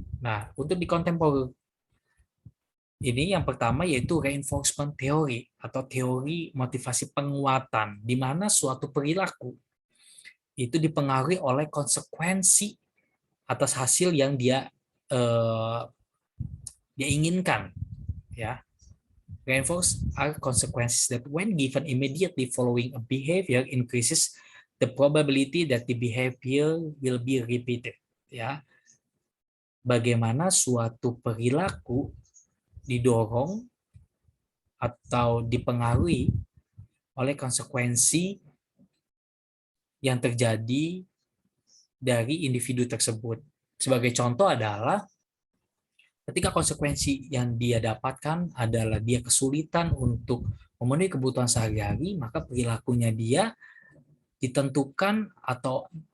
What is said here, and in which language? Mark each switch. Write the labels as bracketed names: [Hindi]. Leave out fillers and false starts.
[Indonesian] Nah, untuk di kontemporer ini yang pertama yaitu reinforcement theory atau teori motivasi penguatan, di mana suatu perilaku itu dipengaruhi oleh konsekuensi atas hasil yang dia inginkan, ya. [English] Reinforce are consequences that when given immediately following a behavior increases the probability that the behavior will be repeated, ya. [Indonesian] Bagaimana suatu perilaku didorong atau dipengaruhi oleh konsekuensi yang terjadi dari individu tersebut. Sebagai contoh adalah ketika konsekuensi yang dia dapatkan adalah dia kesulitan untuk memenuhi kebutuhan sehari-hari, maka perilakunya dia ditentukan atau